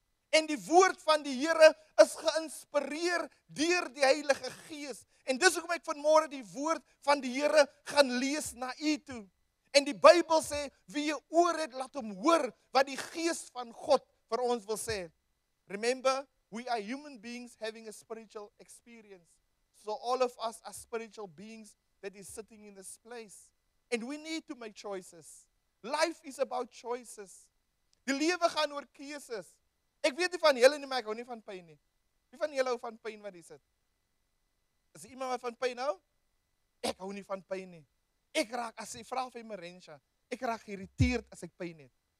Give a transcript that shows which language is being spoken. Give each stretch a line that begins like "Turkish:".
Afrikaans: En die woord van die Here is geïnspireer deur die Heilige Gees. En dis hoekom ek vanmôre die woord van die Here gaan lees na u toe. En die Bybel sê, wie 'n oor het, laat hom hoor wat die Gees van God vir ons wil sê.
English: Remember, we are human beings having a spiritual experience. So all of us are spiritual beings that is sitting in this place. And we need to make choices. Life is about choices.
Afrikaans: Die lewe gaan oor keuses. Ek weet nie van julle nie, maar ek hou nie van pyn nie. Wie van julle hou van pyn wat hier sit? Is er iemand wat van pyn hou? Ek hou nie van pyn nie. Ek raak, as sy vra vir Marensha, ek raak geïrriteerd as ek pyn het.